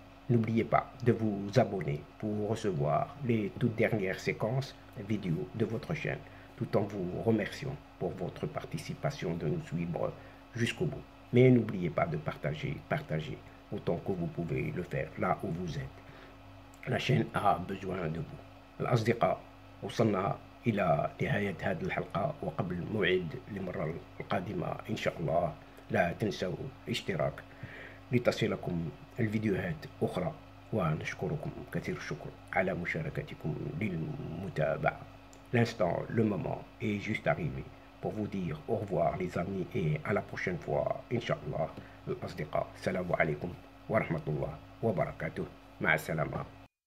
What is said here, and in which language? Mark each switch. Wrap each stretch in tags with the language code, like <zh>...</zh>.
<fr>N'oubliez pas de vous abonner pour recevoir les toutes dernières séquences vidéo de votre chaîne, tout en vous remerciant pour votre participation de nous suivre jusqu'au bout. Mais n'oubliez pas de partager autant que vous pouvez le faire là où vous êtes. La chaîne a besoin de vous.</fr> <ar>الأصدقاء وصلنا إلى نهاية هذه الحلقة، وقبل موعد المرة القادمة إن شاء الله لا تنسوا الاشتراك لتصلكم الفيديوهات أخرى، ونشكركم كثير الشكر على مشاركتكم للمتابعة.</ar> <fr>L'instant, le moment est juste arrivé pour vous dire au revoir les amis et à la prochaine fois Inch'Allah.</fr> <ar>الأصدقاء السلام عليكم ورحمة الله وبركاته. مع السلامة.</ar>